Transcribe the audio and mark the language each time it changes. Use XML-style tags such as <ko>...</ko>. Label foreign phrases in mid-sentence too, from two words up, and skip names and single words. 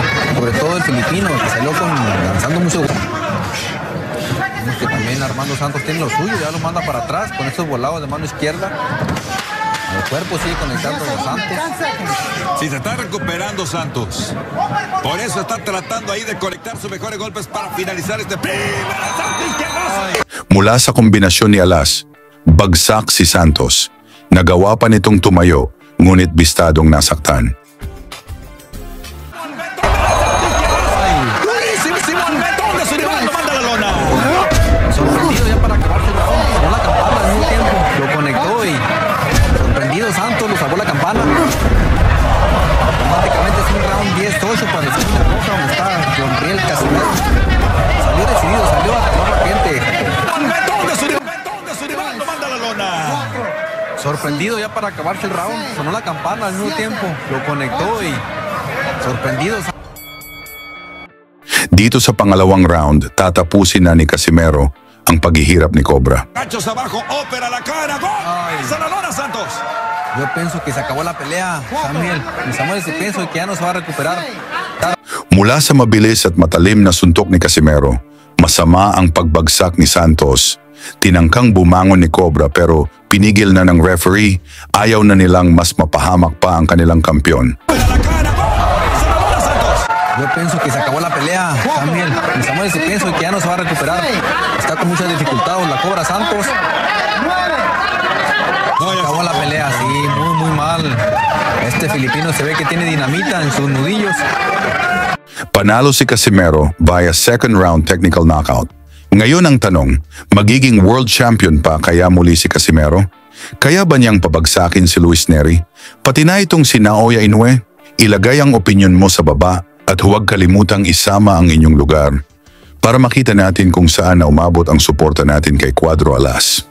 <es>Sobre todo el filipino, que salió lanzando mucho. Vemos que también Armando Santos tiene lo suyo, ya lo manda para atrás con esos volados de mano izquierda. A El cuerpo sigue conectando a Santos. Si se está recuperando Santos. Por eso está tratando ahí de conectar sus mejores golpes para finalizar este primer asalto izquierdazo.</es> <tl>Mula sa kombinasyon ni Alas, bagsak si Santos. Nagawa pa nitong tumayo, ngunit bistadong nasaktan.</tl> <es>Durísimo el metón de su rival, lo manda a la lona. Sorprendido ya para acabarse el round. Sonó la campana al mismo tiempo. Lo conectó y sorprendido Santos, lo salvó la campana. Automáticamente es un round 10-8 para el esquina roja donde está John Riel Casimero. Salió decidido, salió a acabar la gente. El metón de su rival, lo manda a la lona. Sorprendido ya para acabarse el round. Sonó la campana al mismo tiempo. Lo conectó y sorprendido.</es> <tl>Dito sa pangalawang round, tatapusin na ni Casimero ang paghihirap ni Cobra.</tl> <es>Cachos abajo, ópera la cara, gol. A la lona Santos. Yo pienso que se acabó la pelea, Samuel. Y Samuel, si pienso que ya no se va a recuperar.</es> <tl>Mula sa mabilis at matalim na suntok ni Casimero, masama ang pagbagsak ni Santos. Tinangkang bumangon ni Cobra pero pinigil na ng referee. Ayaw na nilang mas mapahamak pa ang kanilang kampiyon.</tl> <es>Yo pienso que se acabó la pelea, Samuel. Y Samuel, si pienso que ya no se va a recuperar. Está con muchas dificultades, la cobra Santos. Acabó la pelea, sí, muy mal. Este filipino se ve que tiene dinamita en sus nudillos.</es> <en>Panalo si Casimero via second round technical knockout.</en> <tl>Ngayon ang tanong, magiging world champion pa kaya muli si Casimero? Kaya ba niyang pabagsakin si Luis Nery? Pati na itong si Naoya Inoue? Ilagay ang opinyon mo sa baba at huwag kalimutang isama ang inyong lugar para makita natin kung saan na umabot ang suporta natin kay Cuadro Alas.</tl>